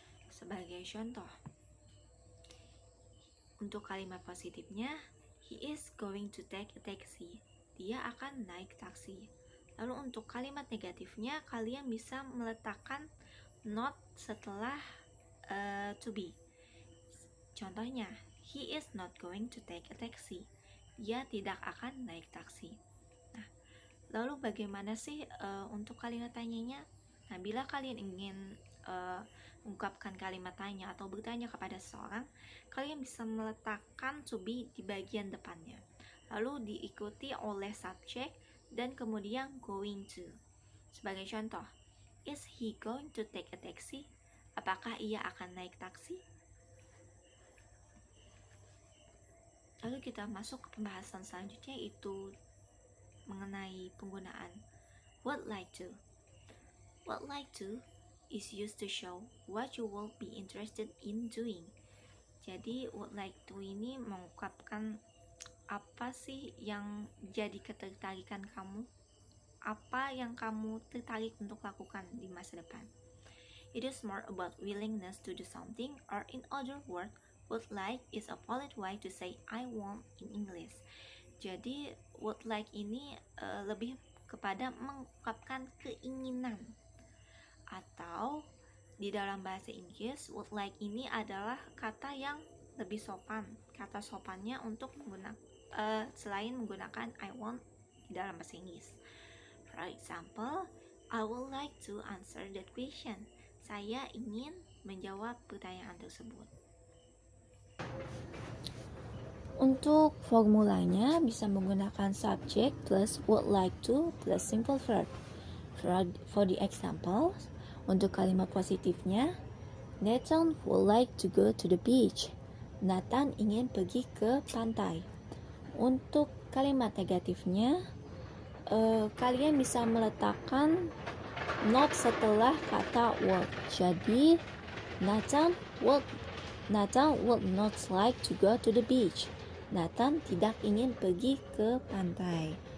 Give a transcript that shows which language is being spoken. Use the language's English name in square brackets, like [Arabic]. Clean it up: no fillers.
[Indonesian] Sebagai contoh, untuk kalimat positifnya, [English] he is going to take a taxi. [Indonesian] Dia akan naik taksi. Lalu untuk kalimat negatifnya, kalian bisa meletakkan not setelah to be. Contohnya, [English] he is not going to take a taxi. [Indonesian] Dia tidak akan naik taksi. Nah, lalu bagaimana sih untuk kalimat tanyanya? Nah, bila kalian ingin mengungkapkan kalimat tanya atau bertanya kepada seseorang, kalian bisa meletakkan to be di bagian depannya. Lalu diikuti oleh subject dan kemudian going to. Sebagai contoh, [English] is he going to take a taxi? [Indonesian] Apakah ia akan naik taksi? Lalu kita masuk ke pembahasan selanjutnya, yaitu mengenai penggunaan would like to. [English] Would like to is used to show what you will be interested in doing. [Indonesian] Jadi would like to ini mengungkapkan apa sih yang jadi ketertarikan kamu, apa yang kamu tertarik untuk lakukan di masa depan. [English] It is more about willingness to do something, or in other words, would like is a polite way to say I want in English. [Indonesian] Jadi would like ini lebih kepada mengungkapkan keinginan. Atau di dalam bahasa Inggris, would like ini adalah kata yang lebih sopan. Kata sopannya untuk selain menggunakan I want di dalam bahasa Inggris. [English] For example, I would like to answer that question. [Indonesian] Saya ingin menjawab pertanyaan tersebut. Untuk formulanya bisa menggunakan subject plus would like to plus simple verb. [English] For the example, [Indonesian] untuk kalimat positifnya, [English] Nathan would like to go to the beach. [Indonesian] Nathan ingin pergi ke pantai. Untuk kalimat negatifnya, kalian bisa meletakkan not setelah kata would. Jadi, [English] Nathan would not like to go to the beach. [Indonesian] Nathan tidak ingin pergi ke pantai.